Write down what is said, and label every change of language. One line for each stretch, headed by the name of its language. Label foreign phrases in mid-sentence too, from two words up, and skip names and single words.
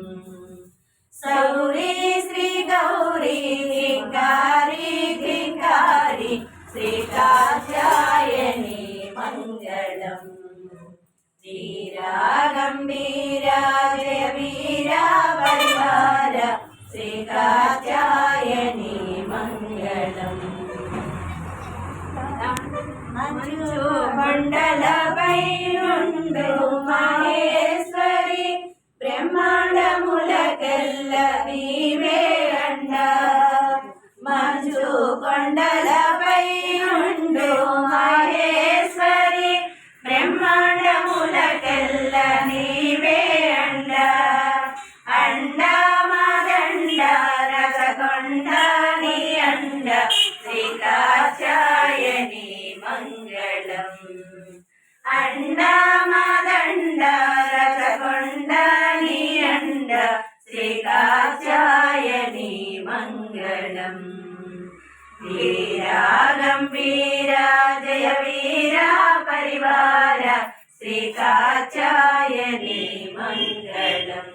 Sanskrit: सौरी श्री गौरी क्लींकारी क्लींकारी श्री कात्यायनी मङ्गलम्। वीरा गम्भीरा जय वीरा परिवार श्री कात्यायनी मङ्गलम्।
Telugu: మంచు కొండలపై నుండు మహేశ్వరి బ్రహ్మాండములకెల్ల నీవే అండ। మంచు కొండలపై నుండు మహేశ్వరి బ్రహ్మాండములకెల్ల నీవే అండ। అండ మదండ రసకొండ నీ అండ
Sanskrit: श्री कात्यायनी मङ्गलम्।
Telugu: అండ మదండ రసకొండ నీ అండ
Sanskrit: श्री कात्यायनी मङ्गलम्। वीरा गम्भीरा जय वीरा परिवार श्री कात्यायनी मङ्गलम्।